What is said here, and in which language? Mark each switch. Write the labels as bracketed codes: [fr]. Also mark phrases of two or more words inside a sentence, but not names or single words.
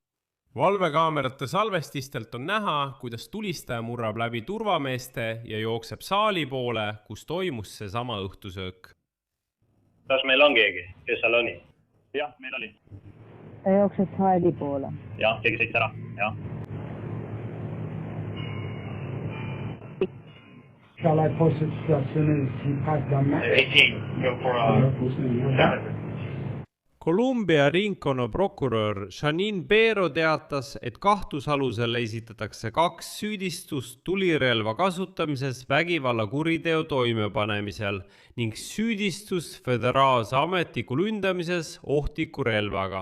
[et] Valvekaamerate salvestistelt on näha, kuidas tulistaja murrab läbi turvameeste ja jookseb saali poole, kus toimus see sama õhtusöök. Kas meil on keegi, kes seal oli? Jah, meil oli. Ta jookseb saali poole. Jah, keegi sõits ära. Jah. [en] Shall I post it as soon as he passed down that? 18, go for [et] Columbia ringkonna prokurör Janine Pero teatas, et kahtlusalusele esitatakse 2 süüdistust tulirelva kasutamises vägivalla kuriteo toimepanemisel ning süüdistus föderaalse ametiku lündamises ohtliku relvaga.